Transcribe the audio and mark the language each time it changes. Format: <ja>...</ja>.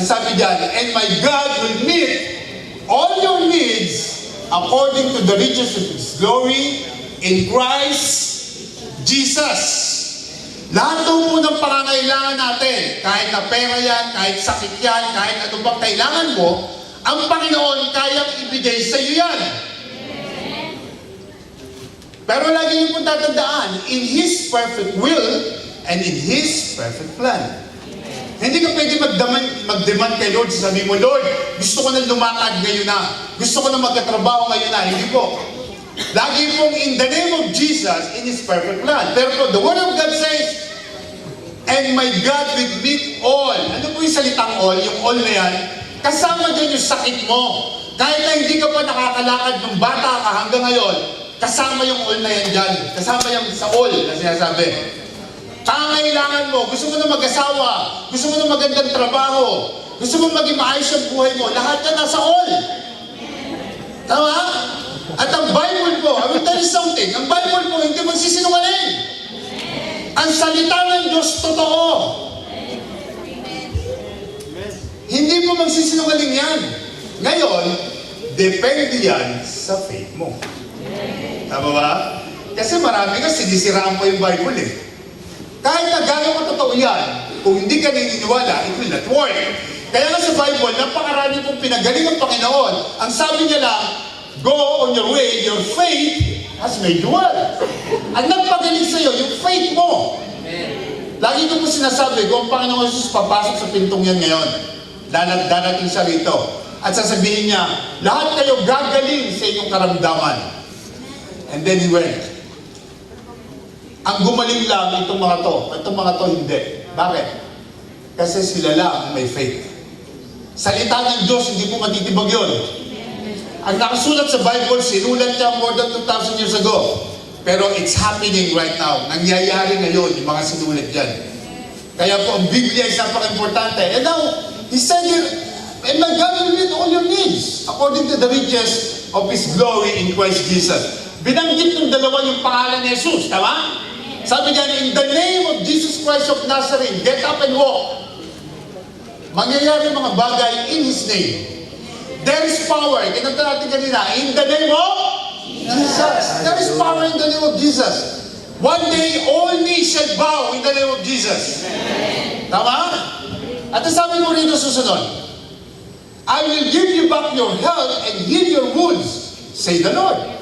<tl>Ang sabi dyan,</tl> <en>and my God will meet all your needs according to the riches of His glory in Christ Jesus.</en> <tl>Lahat daw po ng pangangailangan natin, kahit na pera yan, kahit sakit yan, kahit ano bang kailangan mo, ang Panginoon kayang ibigay sa iyo yan. Pero lagi niyo pong tatandaan,</tl> <en>in His perfect will and in His perfect plan.</en> <tl>Hindi ka pwede mag-demand kay Lord, sabi mo, Lord, gusto ko na lumakad ngayon na. Gusto ko na magkatrabaho ngayon na. Hindi po. Lagi pong</tl> <en>in the name of Jesus, in His perfect plan.</en> <tl>Pero po,</tl> <en>the Word of God says, and my God will meet all.</en> <tl>Ano po yung salitang all? Yung all na yan, kasama dyan yung sakit mo. Kahit na hindi ka pa nakakalakad ng bata ka hanggang ngayon, kasama yung all na yan dyan. Kasama yung sa all na sinasabi. Pangailangan mo, gusto mo na mag-asawa, gusto mo na magandang trabaho, gusto mo maging maayos ang buhay mo, lahat yan nasa all. Tama? At ang Bible po,</tl> <en>I will tell you something,</en> <tl>ang Bible po hindi magsisinungaling. Ang salita ng Diyos totoo. Hindi po magsisinungaling yan. Ngayon, depende yan sa faith mo. Tama ba? Kasi marami nga sinisiraan po yung Bible Kahit na gano'n ka totoo yan, kung hindi ka naniniwala,</tl> <en>it will not work.</en> <tl>Kaya nga sa Bible, napakarami pong pinagaling ng Panginoon. Ang sabi niya lang,</tl> <en>go on your way, your faith has made you well.</en> <tl>Ang nagpagaling sa iyo, yung faith mo. Lagi ko po sinasabi, kung ang Panginoon Jesus papasok sa pintong yan ngayon, darating siya rito. At sasabihin niya, lahat kayo gagaling sa inyong karamdaman.</tl> <en>And then He went.</en> <tl>Ang gumaling lang itong mga to hindi. Bakit? Kasi sila lang may faith. Salita ng Diyos, hindi po matitibag yun. Ang nakasulat sa Bible, sinulat niya</tl> <en>more than 2,000 years ago. Pero it's happening right now.</en> <tl>Nangyayari ngayon yung mga sinulat dyan. Kaya po, ang Biblia is napaka-importante.</tl> <en>And now, He said, and my God will meet all your needs according to the riches of His glory in Christ Jesus.</en> <tl>Binanggit ng dalawa yung pangalan ni Jesus, tama? Sabi niya,</tl> <en>in the name of Jesus Christ of Nazareth, get up and walk.</en> <tl>Mangyayari mga bagay in His name.</tl> <en>There is power.</en> <tl>Kinanta natin kanina,</tl> <en>in the name of Jesus. There is power in the name of Jesus. One day, all knees shall bow in the name of Jesus.</en> <tl>Tama? At sabi mo rin na susunod,</tl> <en>I will give you back your health and heal your wounds, say the Lord.</en>